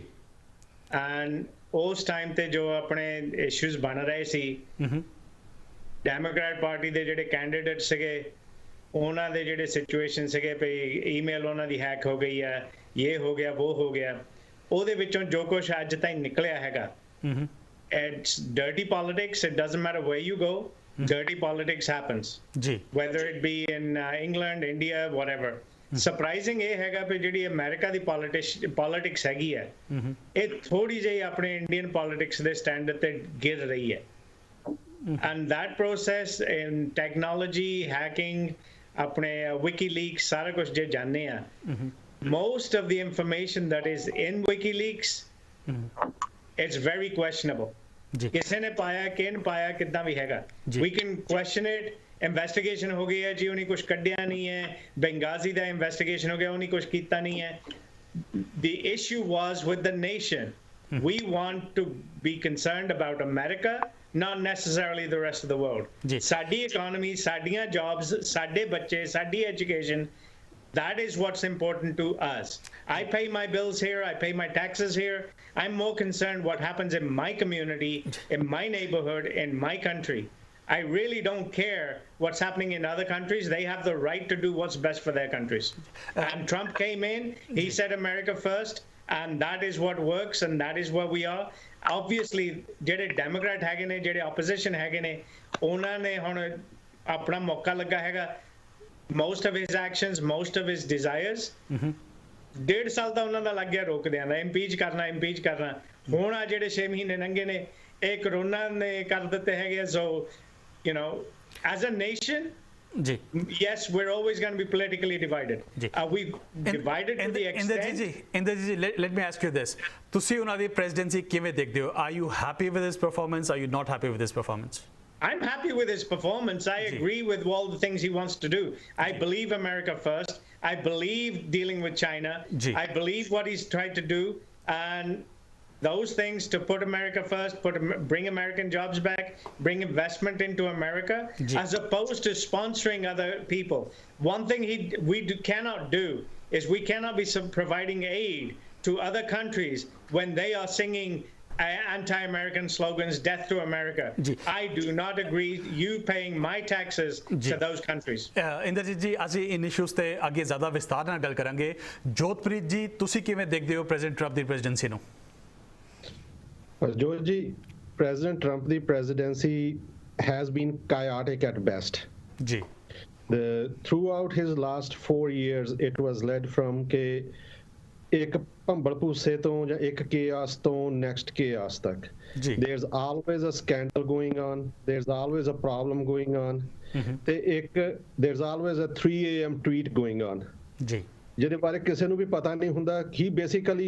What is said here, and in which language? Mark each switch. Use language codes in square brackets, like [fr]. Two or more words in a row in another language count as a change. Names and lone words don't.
[pa] ਐਂਡ ਉਸ ਟਾਈਮ ਤੇ ਜੋ ਆਪਣੇ ਇਸ਼ੂਜ਼ ਬਣ ਰਹੇ ਸੀ, ਡੈਮੋਕ੍ਰੈਟ ਪਾਰਟੀ ਦੇ ਜਿਹੜੇ ਕੈਂਡੀਡੇਟ ਸੀਗੇ ਉਹਨਾਂ ਦੇ ਜਿਹੜੇ ਸਿਚੁਏਸ਼ਨ ਸੀਗੇ ਵੀ ਈਮੇਲ ਉਹਨਾਂ ਦੀ ਹੈਕ ਹੋ ਗਈ ਹੈ, ਇਹ ਹੋ ਗਿਆ ਉਹ ਹੋ ਗਿਆ, ਉਹਦੇ ਵਿੱਚੋਂ ਜੋ ਕੁਛ ਅੱਜ ਤਾਈਂ ਨਿਕਲਿਆ ਹੈਗਾ, [en] it's dirty politics. it doesn't matter where you go, dirty politics happens ji, whether it be in England, India, whatever. [pa] Surprising ਇਹ ਹੈਗਾ ਵੀ ਜਿਹੜੀ ਅਮਰੀਕਾ ਦੀ ਪੋਲਿਟਿਕਸ ਹੈਗੀ ਹੈ ਇਹ ਥੋੜੀ ਜਿਹੀ ਆਪਣੇ [en] Indian politics [pa] ਦੇ ਸਟੈਂਡਰਡ ਤੇ ਗਿਰ ਰਹੀ ਹੈ। [en] and that process in technology, hacking, [pa] ਆਪਣੇ WikiLeaks ਸਾਰਾ ਕੁਝ ਜੇ ਜਾਣਦੇ ਆ, [en] most of the information that is in WikiLeaks it's very questionable. [pa] ਕਿਸੇ ਨੇ ਪਾਇਆ, ਕਿਹਨ ਪਾਇਆ, ਕਿੱਦਾਂ ਵੀ ਹੈਗਾ। [en] We can question it. [pa] ਇਨਵੈਸਟੀਗੇਸ਼ਨ ਹੋ ਗਈ ਹੈ ਜੀ, ਉਹਨੇ ਕੁਝ ਕੱਢਿਆ ਨਹੀਂ ਹੈ। ਬੰਗਾਜ਼ੀ ਦਾ ਇਨਵੈਸਟੀਗੇਸ਼ਨ ਹੋ ਗਿਆ, ਉਹਨੇ ਕੁਝ ਕੀਤਾ ਨਹੀਂ ਹੈ। [en] The issue was with the nation. We want to be concerned about America, not necessarily the rest of the world. ਸਾਡੀ economy, ਸਾਡੀਆਂ jobs, [pa] ਸਾਡੇ ਬੱਚੇ, [en] ਸਾਡੀ education, that is what's important to us. I pay my bills here, I pay my taxes here. I'm more concerned what happens in my community, in my neighborhood, in my country. I really don't care what's happening in other countries. They have the right to do what's best for their countries. And Trump came in, he said America first, and that is what works, and that is where we are. Obviously, [pa] ਜਿਹੜੇ ਡੈਮੋਕ੍ਰੈਟ ਹੈਗੇ ਨੇ, ਜਿਹੜੇ ਆਪੋਜੀਸ਼ਨ ਹੈਗੇ ਨੇ, ਉਹਨਾਂ ਨੇ ਹੁਣ ਆਪਣਾ ਮੌਕਾ ਲੱਗਾ ਹੈਗਾ। [en] most of his actions, most of his desires, [pa] 1.5 ਸਾਲ ਦਾ ਉਹਨਾਂ ਦਾ ਲੱਗ ਗਿਆ ਰੋਕਦਿਆਂ ਦਾ, ਇੰਪੀਚ ਕਰਨਾ। ਹੁਣ ਆ ਜਿਹੜੇ 6 ਮਹੀਨੇ ਲੰਘੇ ਨੇ ਇਹ ਕਰੋਨਾ ਨੇ ਕਰ ਦਿੱਤੇ ਹੈਗੇ। [en] So you know, as a nation, yes, we're always going to be politically divided. Are we divided to the extent? Inderji, let me ask you this. [pa] ਤੁਸੀਂ ਉਹਨਾਂ ਦੀ presidency ਕਿਵੇਂ ਦੇਖਦੇ ਹੋ? [en] Are you happy with his performance? Are you not happy with his performance? I'm happy with his performance. I agree with all the things he wants to do. I believe America first. I believe dealing with China. I believe what he's tried to do, and those things to put America first, bring American jobs back, bring investment into America, as opposed to sponsoring other people. One thing we cannot do is we cannot be providing aid to other countries when they are singing anti-American slogans, death to America. I do not agree you paying my taxes to those countries. [pa] ਇੰਦਰਜੀਤ ਜੀ, ਅਸੀਂ [en] in issues [pa] ਤੇ ਅੱਗੇ ਜ਼ਿਆਦਾ ਵਿਸਤਾਰ ਨਾਲ ਗੱਲ ਕਰਾਂਗੇ। ਜੋਤਪ੍ਰੀਤ ਜੀ, ਤੁਸੀਂ ਕਿਵੇਂ ਦੇਖਦੇ ਹੋ ਪ੍ਰੈਜ਼ੀਡੈਂਟ ਟਰੰਪ ਦੀ ਪ੍ਰੈਜ਼ੀਡੈਂਸੀ ਨੂੰ? [en] Harjot ji, President Trump ਦੀ presidency has been chaotic at best. ਜੀ, throughout his last 4 years it was led from [pa] ਕਿ ਇੱਕ ਭੰਬਲ ਭੂਸੇ ਤੋਂ ਜਾਂ ਇੱਕ chaos ਤੋਂ [en] next chaos ਤੱਕ. There's always a scandal going on, there's always a problem going on, [pa] ਤੇ ਇੱਕ [en] there's always a 3 AM tweet going on [pa] ਜਿਹਦੇ ਬਾਰੇ ਕਿਸੇ ਨੂੰ ਵੀ ਪਤਾ ਨਹੀਂ ਹੁੰਦਾ।